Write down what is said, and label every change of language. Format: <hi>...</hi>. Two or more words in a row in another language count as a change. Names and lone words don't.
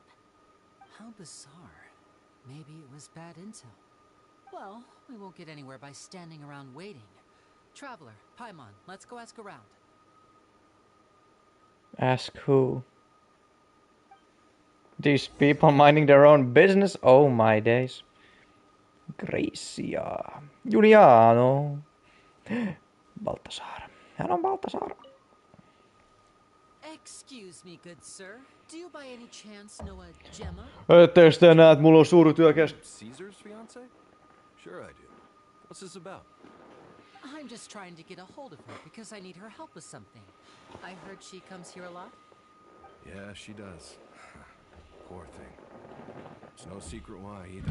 <en>How bizarre. Maybe it was bad intel. Well, we won't get anywhere by standing around waiting. Traveler, Paimon, let's go ask around. Ask who? These people minding their own business? Oh my days. Gracia. Juliano. Baltasar.</en> <fi>Hän on Baltasar.</fi> <en>Excuse me, good sir. Do you by any chance know a Gemma?</en> <fi>Etteikö te näe, että mulla on suuri työkäs?</fi> <en>Caesar's fiance? Sure I do. What's this about? I'm just trying to get a hold of her because I need her help with something. I heard she comes here a lot. Yeah, she does. Poor thing. It's no secret why either.</en>